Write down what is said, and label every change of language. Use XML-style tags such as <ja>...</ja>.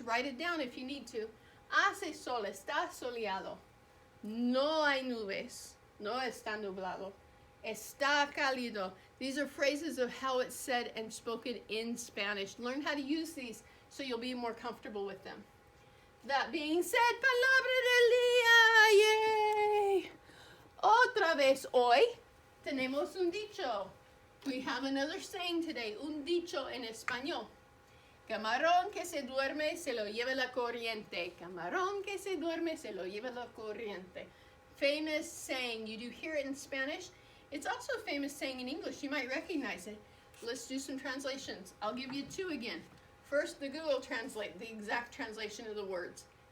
<en>Write it down if you need to.</en> <es>Hace sol, está soleado. No hay nubes, no está nublado. Está cálido.</es> <en>These are phrases of how it's said and spoken in Spanish. Learn how to use these so you'll be more comfortable with them. That being said,</en> <es>palabra del día.</es> <en>Yay!</en> <es>Otra vez hoy tenemos un dicho.</es> <en>We have another saying today,</en> <es>un dicho en español. Camarón que se duerme se lo lleva la corriente. Camarón que se duerme se lo lleva la corriente.</es> <en>Famous saying. You do hear it in Spanish. It's also a famous saying in English. You might recognize it. Let's do some translations. I'll give you two again. First, the Google Translate, the exact translation of the words.</en>